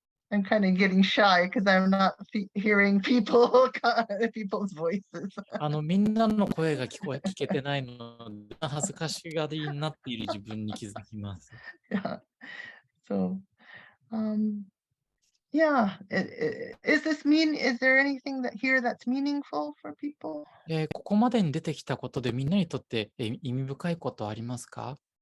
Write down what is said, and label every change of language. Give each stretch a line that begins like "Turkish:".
English: I'm kind of getting shy because I'm not hearing people's voices.
Japanese: みんなの声が聞けてないので、恥ずかしがりになっている自分に気づきます。
English: Yeah. So, yeah. Is there anything here that's meaningful for people?
Japanese: ここまでに出てきたことでみんなにとって意味深いことありますか？